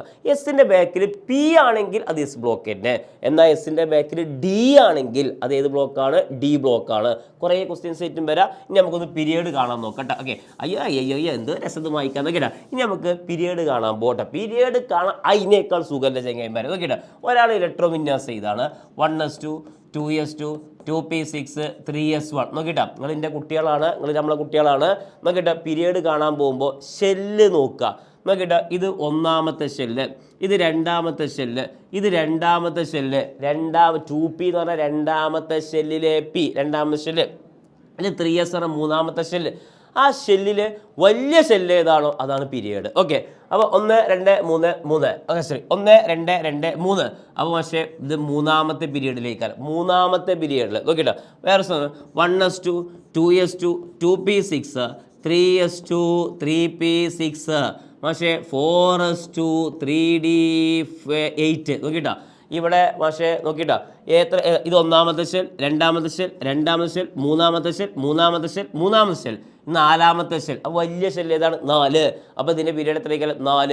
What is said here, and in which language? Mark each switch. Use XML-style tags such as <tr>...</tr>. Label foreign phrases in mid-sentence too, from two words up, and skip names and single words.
<ml>എസ്സിൻ്റെ ബാക്കിൽ പി ആണെങ്കിൽ അത് എസ് ബ്ലോക്ക് തന്നെ. എന്നാൽ എസ്സിൻ്റെ ബാക്കിൽ ഡി ആണെങ്കിൽ അത് ഏത് ബ്ലോക്കാണ്? ഡി ബ്ലോക്കാണ്. കുറേ ക്വസ്റ്റ്യൻസ് ആയിട്ടും വരാം. ഇനി നമുക്കൊന്ന് പീരിയഡ് കാണാൻ നോക്കട്ടെ. ഓക്കെ, അയ്യോ എന്ത് രസത് വായിക്കാൻ നോക്കിട്ടാ. ഇനി നമുക്ക് പീരിയഡ് കാണാൻ പോട്ടെ. പീരിയഡ് കാണാൻ അതിനേക്കാൾ സുഖമല്ല ചങ്ങായിമാരെ. നോക്കിട്ടാ, ഒരാൾ ഇലക്ട്രോൺ വിന്യാസം ഇതാണ് 1s2 2s2 2p6 3s1. നോക്കിട്ടാ, നിങ്ങൾ എൻ്റെ കുട്ടികളാണ്, നിങ്ങൾ നമ്മളെ കുട്ടികളാണ്. നോക്കിട്ടാ, പീരിയഡ് കാണാൻ പോകുമ്പോൾ ഷെല്ല് നോക്കുക. നോക്കിട്ടാ, ഇത് ഒന്നാമത്തെ ഷെല്ല്, ഇത് രണ്ടാമത്തെ ഷെല്ല്, ഇത് രണ്ടാമത്തെ ഷെല്ല്, 2p എന്ന് പറഞ്ഞാൽ രണ്ടാമത്തെ ഷെല്ലിലെ പി, രണ്ടാമത്തെ ഷെല്ല്. ഇത് 3s പറഞ്ഞാൽ മൂന്നാമത്തെ ഷെല്ല്. ആ ഷെല്ലിൽ വലിയ ഷെല്ല് ഏതാണോ അതാണ് പീരിയഡ്. ഓക്കെ, അപ്പോൾ 1 2 3 3 ഓക്കെ ശരി, 1 2 2 3. അപ്പോൾ പക്ഷേ ഇത് മൂന്നാമത്തെ പീരിയഡിലേക്കാണ്. മൂന്നാമത്തെ പീരിയഡിൽ നോക്കിട്ടോ, വേറെ 1s2 2s2 2p6 3s2 3p6 പക്ഷേ 4s2 3d8 നോക്കിട്ടോ. ഇവിടെ പക്ഷേ നോക്കിട്ടോ, ഇത് ഒന്നാമത്തെ ഷെൽ, രണ്ടാമത്തെ ഷെൽ, രണ്ടാമത്തെ ഷെൽ, മൂന്നാമത്തെ ഷെൽ, മൂന്നാമത്തെ ഷെൽ, മൂന്നാമത്തെ ഷെൽ, നാലാമത്തെ ഷെൽ. അപ്പോൾ വലിയ ഷെൽ ഏതാണ്? 4. അപ്പോൾ ഇതിൻ്റെ പീരിയഡ് എത്രയ്ക്കാണ്? 4.</ml>